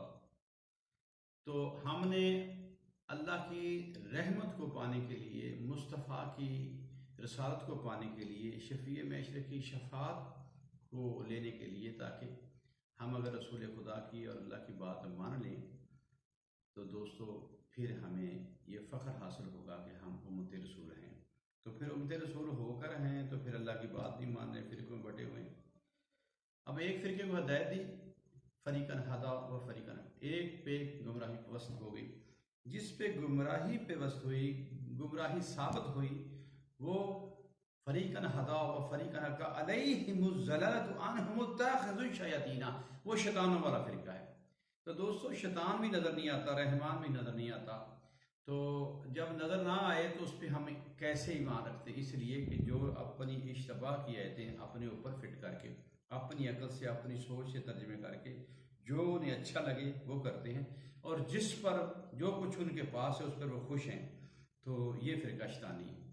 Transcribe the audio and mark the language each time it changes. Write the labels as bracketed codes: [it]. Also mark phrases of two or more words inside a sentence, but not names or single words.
[hi] तो हमने अल्लाह की रहमत को पाने के लिए, मुस्तफ़ा की रसालत को पाने के लिए, शफ़ी मैशर की शफ़ात को लेने के लिए, ताकि हम अगर रसूल खुदा की और अल्लाह की बात मान लें, तो दोस्तों फिर हमें ये फ़ख्र हासिल होगा कि हम उम्मत रसूल हैं। तो फिर उम्मत रसूल होकर हैं तो फिर अल्लाह की बात नहीं मान रहे, फ़िरक़ों में बटे हुए हैं। अब एक फ़िरके को हदायत दी, [ar] فريقا هدى وفريقا, [hi] एक पे गुमराही पस्त हो गई, जिस पे गुमराही पेवस्त हुई, गुमराही साबित हुई, वो [ar] فريقا هدى وفريقا حق عليهم الضلالة إنهم اتخذوا الشياطين, [hi] वो शैतानों वाला फिरका है। तो दोस्तों शैतान भी नज़र नहीं आता, रहमान भी नज़र नहीं आता। तो जब नज़र ना आए तो उस पर हम कैसे ईमान रखते? इसलिए कि जो अपनी इश्तबा की आयतें अपने ऊपर फिट करके, अपनी अकल से, अपनी सोच से तर्जमे करके जो उन्हें अच्छा लगे वो करते हैं, और जिस पर जो कुछ उनके पास है उस पर वो खुश हैं, तो ये फिरका शैतानी है।